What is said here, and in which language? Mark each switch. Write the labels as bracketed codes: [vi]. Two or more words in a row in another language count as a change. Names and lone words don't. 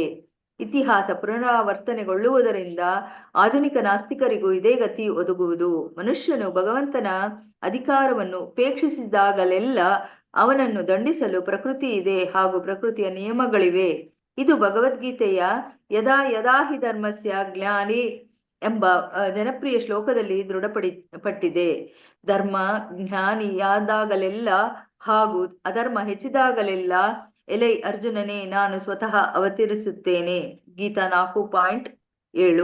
[kn] ಇತಿಹಾಸ ಪುನರಾವರ್ತನೆಗೊಳ್ಳುವುದರಿಂದ ಆಧುನಿಕ ನಾಸ್ತಿಕರಿಗೂ ಇದೇ ಗತಿ ಒದಗುವುದು. ಮನುಷ್ಯನು ಭಗವಂತನ ಅಧಿಕಾರವನ್ನು ಉಪೇಕ್ಷಿಸಿದಾಗಲೆಲ್ಲ ಅವನನ್ನು ದಂಡಿಸಲು ಪ್ರಕೃತಿ ಇದೆ ಹಾಗೂ ಪ್ರಕೃತಿಯ ನಿಯಮಗಳಿವೆ. ಇದು ಭಗವದ್ಗೀತೆಯ [sa] ಯದಾ ಯದಾ ಹಿ ಧರ್ಮಸ್ಯ ಗ್ಲಾನಿ [kn] ಎಂಬ ಜನಪ್ರಿಯ ಶ್ಲೋಕದಲ್ಲಿ ದೃಢಪಟ್ಟಿದೆ. ಧರ್ಮ ಜ್ಞಾನಿಯಾದಾಗಲೆಲ್ಲ ಹಾಗೂ ಅಧರ್ಮ ಹೆಚ್ಚಿದಾಗಲೆಲ್ಲ ಎಲೈ ಅರ್ಜುನನೇ ನಾನು ಸ್ವತಃ ಅವತರಿಸುತ್ತೇನೆ. ಗೀತಾ 4.7.